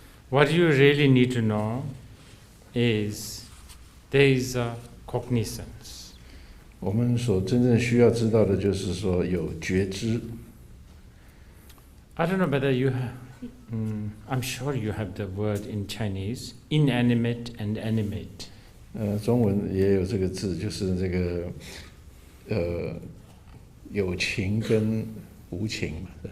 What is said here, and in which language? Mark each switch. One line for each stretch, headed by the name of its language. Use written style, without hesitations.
English: What you really need to know is there is a cognizance.
Chinese: 我们所真正需要知道的就是说有觉知。
English: I don't know whether you have. I'm sure you have the word in Chinese, inanimate and animate.
Chinese: 中文也有这个字，就是这个有情跟无情嘛。